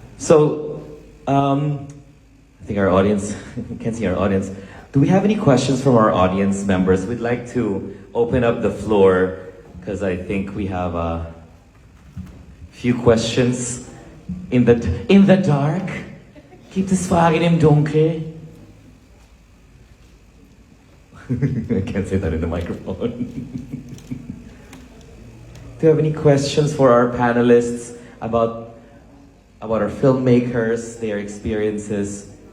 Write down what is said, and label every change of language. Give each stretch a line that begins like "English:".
English: So I think our audience, you can see our audience. Do we have any questions from our audience members? We'd like to open up the floor, because I think we have a few questions in the dark.
German: Gibt es Fragen im Dunkel?
English: I can't say that in the microphone. Do you have any questions for our panelists about our filmmakers, their experiences?